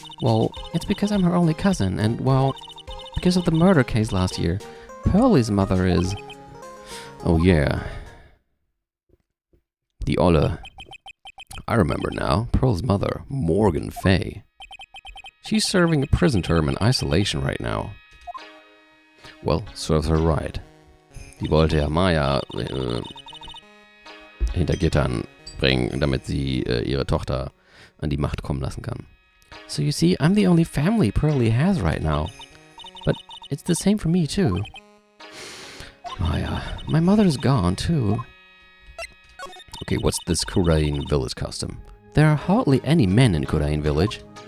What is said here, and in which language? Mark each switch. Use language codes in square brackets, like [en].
[en] Well, it's because I'm her only cousin, and, well, because of the murder case last year, Pearlie's mother is... Oh, yeah. The Olle. I remember now. Pearl's mother, Morgan Fay. She's serving a prison term in isolation right now. Well, serves her right. [de] Die wollte ja Maya hinter Gittern bringen, damit sie ihre Tochter an die Macht kommen lassen kann. [en] So you see, I'm the only family Pearlie has right now. But it's the same for me, too. Maya. My mother's gone, too. Okay, what's this Kudain Village custom? There are hardly any men in Kudain Village.